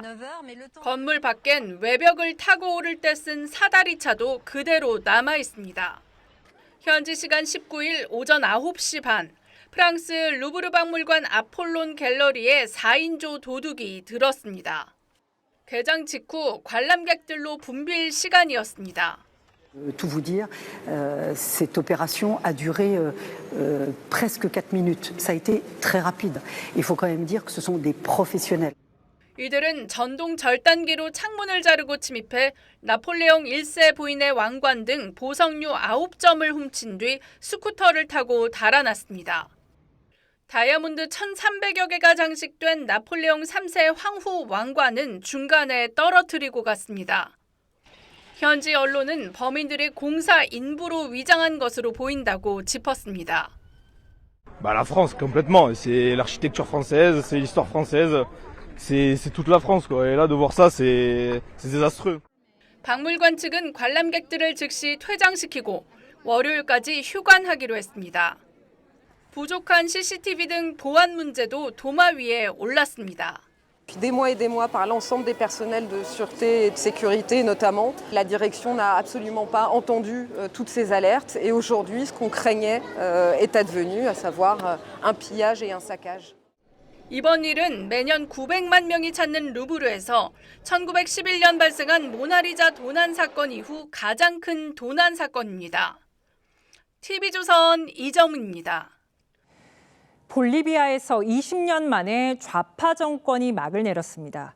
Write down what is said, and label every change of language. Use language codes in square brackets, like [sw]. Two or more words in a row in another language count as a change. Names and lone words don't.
[ko] 건물 밖엔 외벽을 타고 오를 때 쓴 사다리차도 그대로 남아 있습니다. 현지 시간 19일 오전 9시 반, 프랑스 루브르 박물관 아폴론 갤러리에 4인조 도둑이 들었습니다. 개장 직후 관람객들로 붐빌 시간이었습니다. [fr] Tout vous dire, cette opération a duré presque 4 minutes. Ça a été très rapide. Il faut quand même dire que ce sont des professionnels. [ko] 이들은 전동 절단기로 창문을 자르고 침입해 나폴레옹 1세 부인의 왕관 등 보석류 9점을 훔친 뒤 스쿠터를 타고 달아났습니다. 다이아몬드 1,300여 개가 장식된 나폴레옹 3세 황후 왕관은 중간에 떨어뜨리고 갔습니다. 현지 언론은 범인들이 공사 인부로 위장한 것으로 보인다고 짚었습니다. [fr] La France, complètement. C'est l'architecture française, c'est l'histoire française, c'est toute la France, quoi. Et là, de voir ça, c'est désastreux. [ko] 박물관 측은 관람객들을 즉시 퇴장시키고 월요일까지 휴관하기로 했습니다. 부족한 CCTV 등 보안 문제도 도마 위에 올랐습니다. [fr] Des mois et des mois par l'ensemble des personnels de sûreté et de sécurité notamment. La direction n'a absolument pas entendu toutes ces alertes et aujourd'hui ce qu'on craignait est advenu, à savoir un pillage et un saccage. [ko] 이번 일은 매년 900만 명이 찾는 루브르에서 1911년 발생한 모나리자 도난 사건 이후 가장 큰 도난 사건입니다. TV조선 이정입니다. 볼리비아에서 20년 만에 좌파 정권이 막을 내렸습니다.